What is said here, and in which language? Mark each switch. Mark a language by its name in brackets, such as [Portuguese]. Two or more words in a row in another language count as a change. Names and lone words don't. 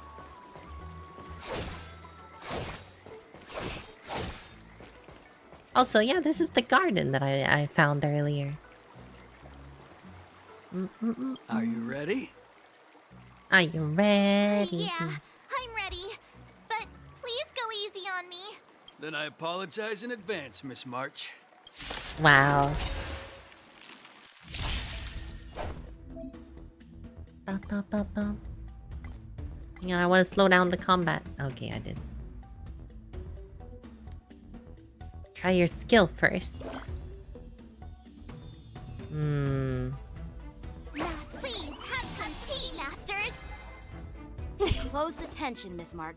[English] Also, yeah, this is the garden that I found earlier. Are you ready? Are you ready? Yeah, I'm ready. But please go easy on me. Then I apologize in advance, Miss March. Wow. Ba, ba, ba, ba. Hang on, I want to slow down the combat. Okay, I did. Try your skill first. Please have some tea, masters. Close attention, Miss March.